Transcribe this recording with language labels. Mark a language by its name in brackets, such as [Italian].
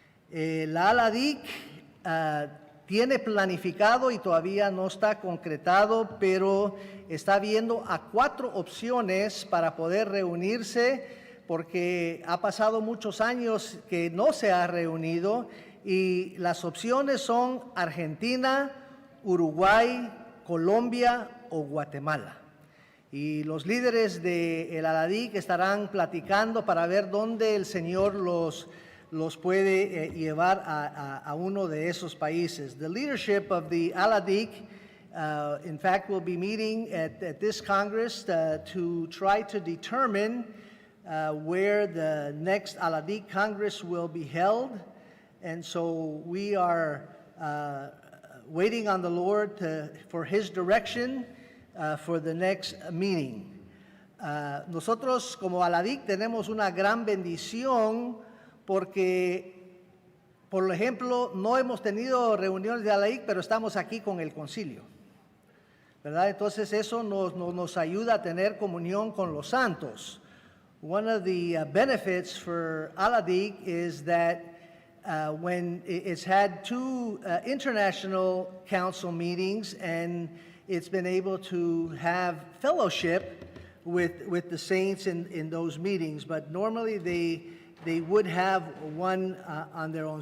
[Spanish] La ALADIC tiene planificado y todavía no está concretado, pero está viendo a 4 opciones para poder reunirse, porque ha pasado muchos años que no se ha reunido, y las opciones son Argentina, Uruguay, Colombia o Guatemala. Y los líderes del ALADIC estarán platicando para ver dónde el Señor los puede llevar a uno de esos países. [English] The leadership of the ALADIC, in fact, will be meeting at this Congress to try to determine where the next ALADIC Congress will be held. And so we are waiting on the Lord for His direction for the next meeting. [Spanish] Nosotros como ALADIC tenemos una gran bendición porque, por ejemplo, no hemos tenido reuniones de ALADIC, pero estamos aquí con el concilio, ¿verdad? Entonces eso nos ayuda a tener comunión con los santos. [English] One of the benefits for ALADIC is that when it's had 2 international council meetings and it's been able to have fellowship with the saints in those meetings, but normally they would have one on their own.